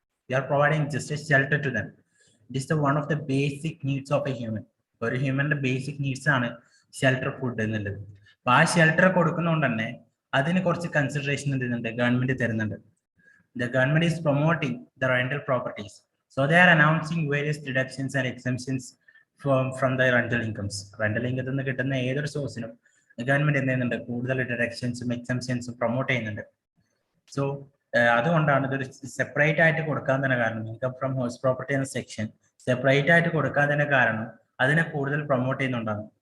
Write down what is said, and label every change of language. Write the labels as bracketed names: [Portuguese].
[English] We are providing just a shelter to them. It is the one of the basic needs of a human. [Malayalam] ഒരു ഹ്യൂമന്റെ basic needs ആണ് shelter, food എന്നുള്ളത്. അപ്പൊ ആ shelter കൊടുക്കുന്നതുകൊണ്ട് തന്നെ അതിന് കുറച്ച് കൺസിഡറേഷൻ എന്തുന്നുണ്ട്, ഗവൺമെന്റ് തരുന്നുണ്ട്. [English] The government is promoting the rental properties, so they are announcing various deductions and exemptions from the rental incomes. [Malayalam] Rental income നിന്ന് കിട്ടുന്ന ഏതൊരു സോഴ്സിനും ഗവൺമെന്റ് എന്ത് ചെയ്യുന്നുണ്ട്, കൂടുതൽ ഡിഡക്ഷൻസും എക്സംഷൻസും പ്രൊമോട്ട് ചെയ്യുന്നുണ്ട്. സോ അതുകൊണ്ടാണ് ഇതൊരു സെപ്പറേറ്റ് ആയിട്ട് കൊടുക്കാൻ തന്നെ കാരണം. ഇൻകം ഫ്രം ഹൗസ് പ്രോപ്പർട്ടി എന്ന സെക്ഷൻ സെപ്പറേറ്റ് ആയിട്ട് കൊടുക്കാൻ തന്നെ കാരണം അതിനെ കൂടുതൽ പ്രൊമോട്ട് ചെയ്യുന്നുണ്ടാകും.